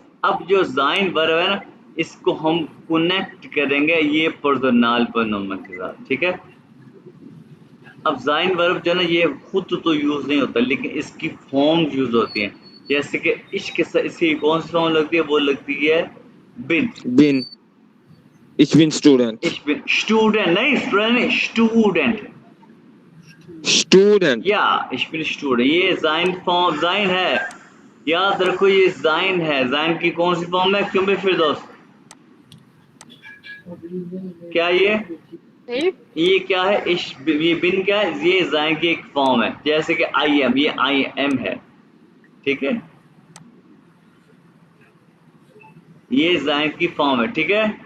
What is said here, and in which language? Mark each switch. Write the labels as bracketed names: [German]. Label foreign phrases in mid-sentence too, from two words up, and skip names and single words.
[Hindi] अब जो जाइन वर्ब है ना, इसको हम कनेक्ट करेंगे ये पर्सनल प्रोनाउन के साथ, ठीक है। अब जाइन वर्ब जो है ना, ये खुद तो यूज नहीं होता लेकिन इसकी फॉर्म्स यूज होती हैं, जैसे कि इश्क से इसकी कौन सी फॉर्म लगती है, वो लगती है बिन, बिन, [German] ich bin Student. ich bin, [Hindi] स्टूडेंट नहीं, स्टूडेंट नहीं, स्टूडेंट, Student. या [German] ich bin Student, [Hindi] ये जाइन फॉर्म, जाइन है, याद रखो ये जाइन है। जाइन की कौन सी फॉर्म है, क्यों भी फिर दोस्त, क्या ये क्या है, ये बिन क्या है, ये जाइन की एक फॉर्म है, जैसे कि [English] I am, [Hindi] ये [English] I am [Hindi] है, ठीक है, ये जाइन की फॉर्म है, ठीक है।